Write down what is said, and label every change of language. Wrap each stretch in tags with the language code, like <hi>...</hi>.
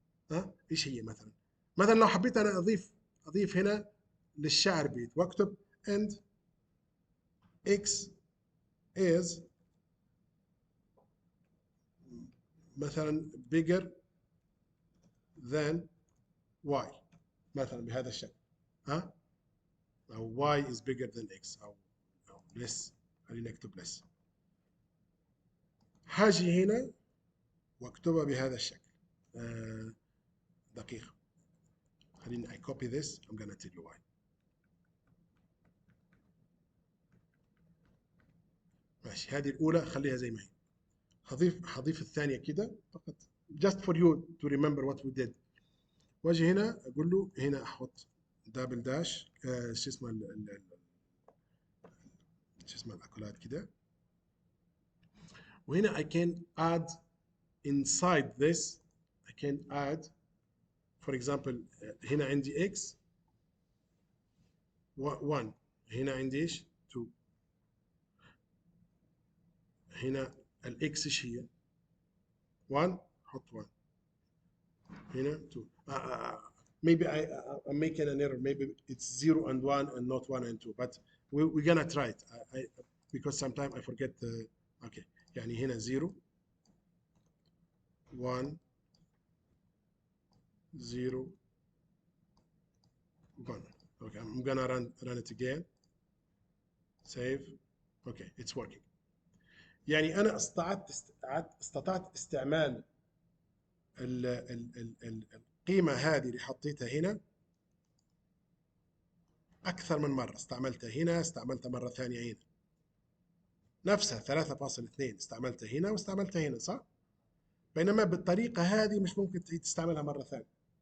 <ar>ها ايش هي؟ مثلا لو حبيت انا اضيف هنا للشعر بيت واكتب</ar> <en>and x is</en> <ar>مثلا</ar> <en>bigger than y،</en> <ar>مثلا بهذا الشكل.</ar> <en>ها، أو y is bigger than x أو less.</en> <ar>خلينا نكتب less. هاجي هنا واكتبها بهذا الشكل. دقيقة، خليني</ar> <en>I copy this. I'm gonna tell you why.</en> <ar>ماشي، هذه الأولى خليها زي ما هي. هضيف الثانية كده فقط</ar> <en>just for you to remember what we did.</en> <ar>واجي هنا اقول له هنا احط دبل داش شو اسمه الاكولات كده، وهنا</ar> <en>I can add inside this. I can add for example</en> <ar>هنا عندي</ar> <en>x</en> <ar>1. هنا عندي ايش؟ 2. هنا الاكس ايش هي؟ 1. حط 1. هنا 2.</ar> <en>Maybe I'm making an error. Maybe it's 0 and 1 and not 1 and 2. But we're gonna try it. Because sometimes I forget the. Okay.</en> <ar>يعني هنا 0 1 0 1.</ar> <en>Okay, I'm gonna run it again. Save. Okay, it's working.</en> <ar>يعني أنا استطعت استعمال القيمة هذه اللي حطيتها هنا أكثر من مرة. استعملتها هنا، استعملتها مرة ثانية هنا. نفسها 3.2 استعملتها هنا واستعملتها هنا، صح؟ بينما بالطريقة هذه مش ممكن تعيد تستعملها مرة ثانية.</ar>